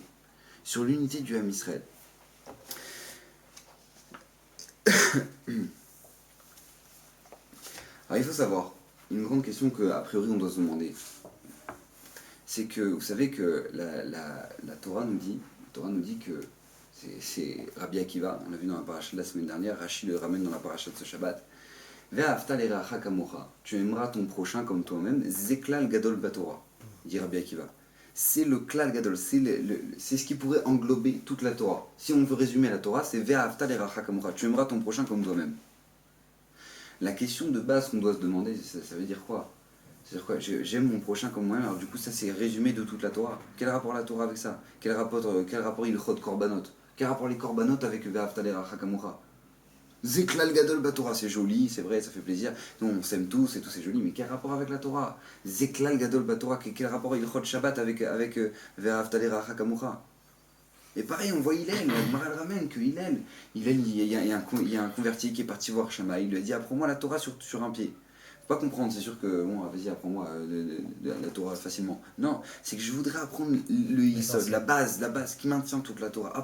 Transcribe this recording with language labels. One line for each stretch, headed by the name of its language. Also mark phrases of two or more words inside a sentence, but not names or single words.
French: Sur l'unité du
Hebrew: Ham Israël.
French: Alors il faut savoir, une grande question qu'a priori on doit se demander, c'est que vous savez que la Torah nous dit que c'est Rabbi Akiva, on l'a vu dans la paracha de la semaine dernière, Rashi le ramène dans la paracha de ce Shabbat.
Hebrew: Ve'ahavta l'eracha kamocha,
French: tu aimeras ton prochain comme toi-même,
Hebrew: zeklal gadol batorah,
French: dit Rabbi Akiva. C'est le
Hebrew: klal gadol,
French: c'est ce qui pourrait englober toute la Torah. Si on veut résumer la Torah, c'est
Hebrew: ve'ahavta l'eracha kamocha,
French: tu aimeras ton prochain comme toi-même. La question de base qu'on doit se demander, ça veut dire quoi? C'est-à-dire quoi? J'aime mon prochain comme moi-même, alors du coup ça c'est résumé de toute la Torah. Quel rapport la Torah avec ça? Quel rapport
Hebrew: il chod korbanot?
French: Quel rapport les korbanot avec
Hebrew: ve'ahavta l'eracha kamocha? Zeklal gadol batorah,
French: c'est joli, c'est vrai, ça fait plaisir. Nous, on s'aime tous et tout, c'est joli, mais quel rapport avec la Torah?
Hebrew: Zeklal gadol batorah,
French: quel rapport
Hebrew: il chod Shabbat
French: avec
Hebrew: ve'ahavta l'eracha kamocha?
French: Et pareil, on voit Hillel, la Gemara le ramène que Hillel, il y a un converti qui est parti voir Shammai, il lui a dit apprends-moi la Torah sur un pied. Faut pas comprendre, c'est sûr que bon, vas-y, apprends-moi la Torah facilement. Non, c'est que je voudrais apprendre le Yisod, la base qui maintient toute la Torah.